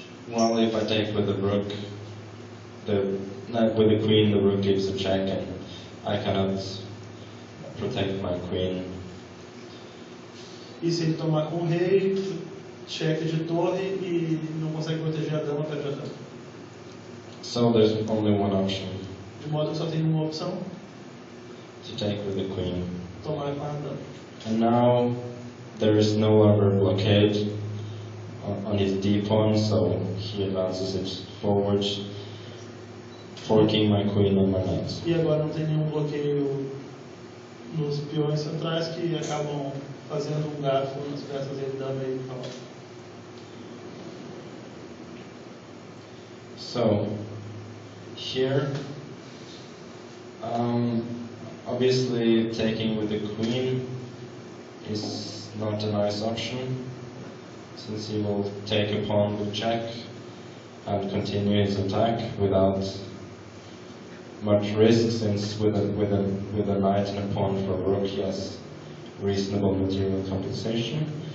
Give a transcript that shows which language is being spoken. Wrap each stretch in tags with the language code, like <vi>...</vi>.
<en>Well, if I take with the rook, with the queen, the rook gives a check, and I cannot protect my queen.</en> <pt>E se ele tomar com o rei, cheque de torre e não consegue proteger a dama, perde a dama.</pt> <en>So there's only one option.</en> <pt>De modo que só tem uma opção.</pt> <en>To take with the queen.</en> <pt>Tomar com a dama.</pt> <en>And now there is no longer blockade on his d-pawn, so he advances it forward, forking my queen and my knight.</en> <pt>E agora não tem nenhum bloqueio nos peões centrais que acabam fazendo garfo nas peças dele, dama e cavalo.</pt> <en>So here, obviously taking with the queen is not a nice option, since he will take a pawn with check and continue his attack without much risk, since with a knight and a pawn for rook he has reasonable material compensation.</en>